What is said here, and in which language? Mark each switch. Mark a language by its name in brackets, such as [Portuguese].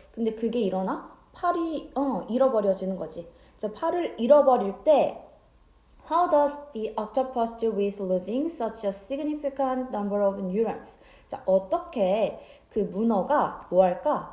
[Korean] 근데 그게 일어나? 팔이 잃어버려지는 거지. 자, 팔을 잃어버릴 때 [English] How does the octopus deal with losing such a significant number of neurons? [Korean] 자, 어떻게 그 문어가 뭐 할까?